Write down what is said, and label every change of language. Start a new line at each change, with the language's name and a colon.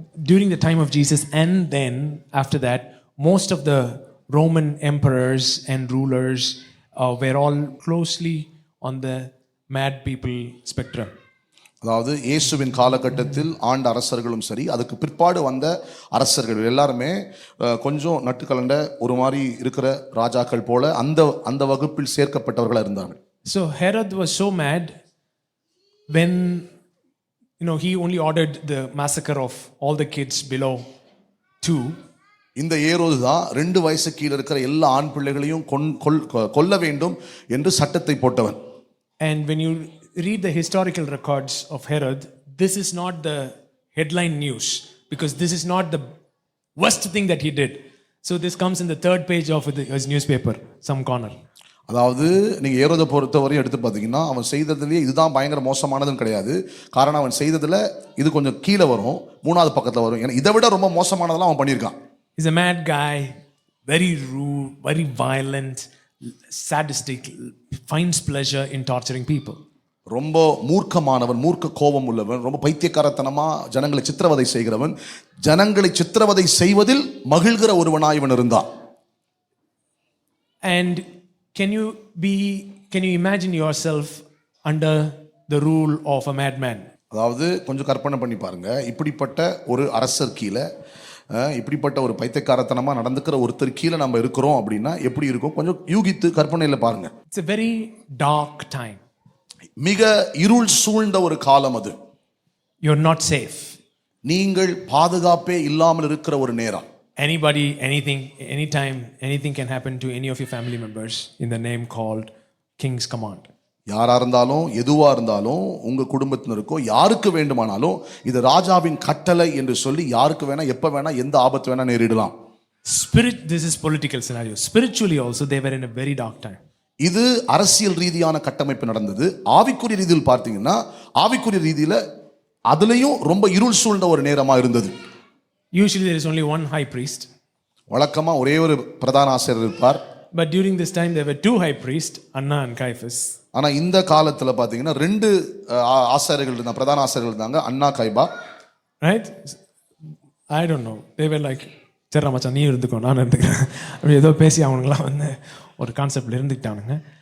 English: During the time of Jesus and then after that, most of the Roman emperors and rulers were all closely on the mad people spectrum.
Tamil: அதாவது இயேசுவின் காலகட்டத்தில் ஆண்ட அரசர்களும் சரி, அதுக்கு பிற்பாடு வந்த அரசர்கள் எல்லாருமே கொஞ்சம் நட்டுக்கலண்ட ஒரு மாதிரி இருக்கிற ராஜாக்கள் போல அந்த வகுப்பில் சேர்க்கப்பட்டவர்களாக இருந்தார்கள்.
English: So Herod was so mad when he only ordered the massacre of all the kids below 2.
Tamil: இந்த ஏரோது தான் 2 வயசு கீழே இருக்கிற எல்லா ஆண் பிள்ளைகளையும் கொல்ல வேண்டும் என்று சட்டத்தை போட்டவன்.
English: And when you read the historical records of Herod, this is not the headline news because this is not the worst thing that he did. So this comes in the 3rd page of his newspaper, some corner.
Tamil: அதாவது நீங்க ஏரோதை பொறுத்தவரையும் எடுத்து பார்த்தீங்கன்னா அவன் செய்ததுலேயே இதுதான் பயங்கர மோசமானதுன்னு கிடையாது. காரணம் அவன் செய்ததுல இது கொஞ்சம் கீழே வரும், 3வது பக்கத்தில் வரும். ஏன்னா இதை விட ரொம்ப மோசமானதெல்லாம் அவன் பண்ணியிருக்கான்.
English: He's a mad guy, very rude, very violent, sadistic, finds pleasure in torturing people.
Tamil: ரொம்ப மூர்க்கமானவன், மூர்க்க கோபம் உள்ளவன், ரொம்ப பைத்தியக்காரத்தனமா ஜனங்களை சித்திரவதை செய்கிறவன், ஜனங்களை சித்திரவதை செய்வதில் மகிழ்கிற ஒருவனாய் இவன் இருந்தான்.
English: And can you imagine yourself under the rule of a madman?
Tamil: அதாவது கொஞ்சம் கற்பனை பண்ணி பாருங்க, இப்படிப்பட்ட ஒரு அரசர் கீழே இப்படிப்பட்ட ஒரு பைத்தியக்காரத்தனமா நடந்துக்கிற ஒருத்தர் கீழே நம்ம இருக்கிறோம் அப்படின்னா எப்படி இருக்கும்? கொஞ்சம் யூகித்து கற்பனையில பாருங்க.
English: It's a very dark time.
Tamil: மிக இருள் சூழ்ந்த ஒரு காலம் அது.
English: You're not safe.
Tamil: நீங்கள் பாதுகாப்பே இல்லாமல் இருக்கிற ஒரு நேரம்.
English: Anybody, anything, anytime, anything can happen to any of your family members in the name called King's Command.
Tamil: யாரா இருந்தாலும் எதுவா இருந்தாலும் உங்க குடும்பத்தினருக்கோ யாருக்கு வேண்டுமானாலும் இது ராஜாவின் கட்டளை என்று சொல்லி யாருக்கு வேணா எப்ப வேணா எந்த ஆபத்து வேணா நேரிடலாம்.
English: This is political scenario. Spiritually also they were in a very dark time.
Tamil: இது அரசியல் ரீதியான கட்டமைப்பு நடந்தது. ஆவிக்குரிய ரீதியில் பார்த்தீங்கன்னா ஆவிக்குரிய ரீதியில அதுலயும் ரொம்ப இருள் சூழ்ந்த ஒரு நேரமா இருந்தது.
English: Usually there is only one high priest.
Tamil: வழக்கமா ஒரே ஒரு பிரதான ஆசாரியர் இருப்பார்.
English: But during this time there were 2 high priests, Anna and Caiaphas.
Tamil: ஆனா இந்த காலத்துல பாத்தீங்கன்னா 2 ஆசாரியர்கள் இருந்தாங்க, பிரதான ஆசாரியர்கள் இருந்தாங்க, அண்ணா கைபா.
English: Right? I don't know. They were like
Tamil: சரி மச்சான் நீ இருந்துக்கோ நான் இருந்துக்கிறேன் அப்படி ஏதோ பேசி அவனுங்களாம் வந்து ஒரு கான்செப்ட்ல இருந்துக்கிட்டானுங்க.